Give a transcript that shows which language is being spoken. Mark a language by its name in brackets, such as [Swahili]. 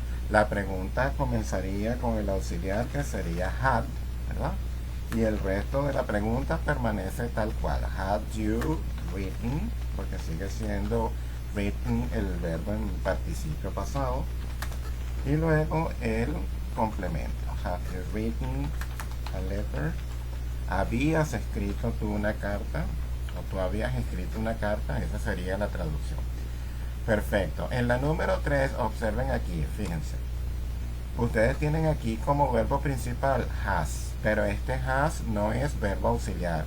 [Spanish] La pregunta comenzaría con el auxiliar que sería had, ¿verdad? Y el resto de la pregunta permanece tal cual. [English] Had you written, [Spanish] porque sigue siendo written el verbo en participio pasado. Y luego el complemento. [English] Have you written a letter? [Spanish] ¿Habías escrito tú una carta? ¿O tú habías escrito una carta? Esa sería la traducción. Perfecto. En la número 3, observen aquí, fíjense. Ustedes tienen aquí como verbo principal has, pero este has no es verbo auxiliar.